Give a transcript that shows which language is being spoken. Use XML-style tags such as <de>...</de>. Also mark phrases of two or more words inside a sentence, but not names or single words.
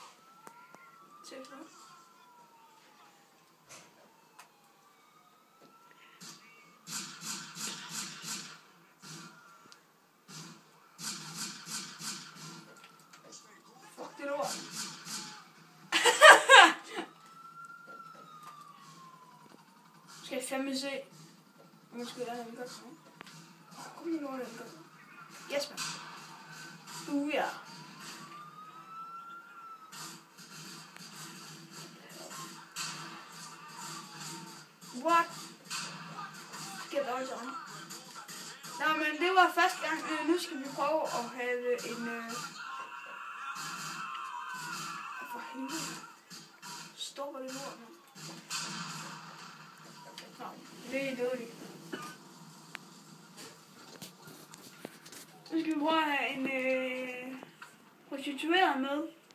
<da>Fuck det lort. Skal jeg fandme se, om jeg skal lade den godt sådan. Kom lige lort, den godt.</da> <en>Yes, man.</en> <da>Ja.</da> <en>What? Get out of here.</en> <da>Nå, men det var første gang. Nu skal vi prøve at have en... For helvede. Stopper det lort, man. Nå, det er dårligt. Nu skal vi prøve at have en prostitueret med.</da>